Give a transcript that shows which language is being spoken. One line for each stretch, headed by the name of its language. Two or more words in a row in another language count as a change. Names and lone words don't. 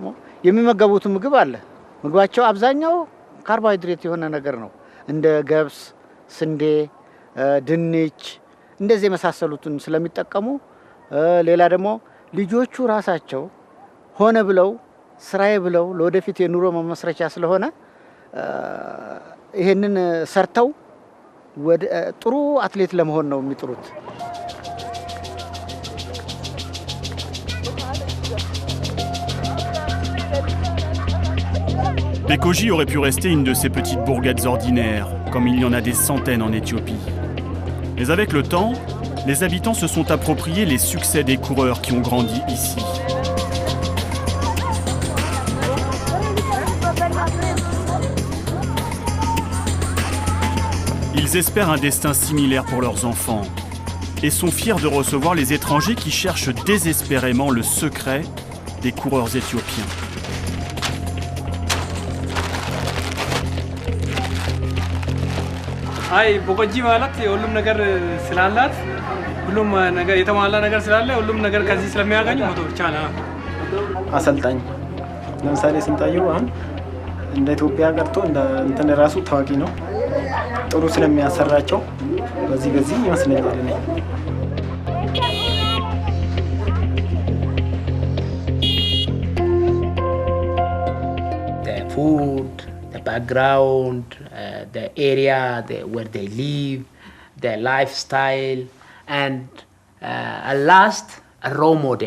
Amharic: የሚመገቡት ምግብ አለ። ምግባቸው አብዛኛው ካርቦሃይድሬት የሆነ ነገር ነው። እንደ ገብስ፣ ስንዴ፣ ድንች እንደዚህ የመሳሰሉትን ስለሚጠቀሙ ሌላ ደግሞ ልጆቹ ራሳቸው ሆነ ብለው ስራዬ ብለው ለወደፊት የኑሮ መመስረቻ ስለሆነ ይሄንን ሰርተው ወደ ጥሩ አትሌት ለመሆን ነው የሚጥሩት።
French: Bekoji aurait pu rester une de ces petites bourgades ordinaires, comme il y en a des centaines en Éthiopie. Mais avec le temps, les habitants se sont appropriés les succès des coureurs qui ont grandi ici. Ils espèrent un destin similaire pour leurs enfants et sont fiers de recevoir les étrangers qui cherchent désespérément le secret des coureurs éthiopiens.
Amharic: አይ በቆጂ ማለት ሁሉም ነገር ስላላት ሁሉም ነገር የተሟላ ነገር ስላለ ሁሉም ነገር ከዚህ ስለሚያገኙ ሞቶ ብቻ ነው። አሰልጣኝ ለምሳሌ ስንታየው አሁን እንደ ኢትዮጵያ ቀርቶ እንደ እንትን ራሱ ታዋቂ ነው። ጥሩ ስለሚያሰራቸው በዚህ ይመስለኛል እኔ
English: the food, the background, the area where they live, their lifestyle, and at last, a role model.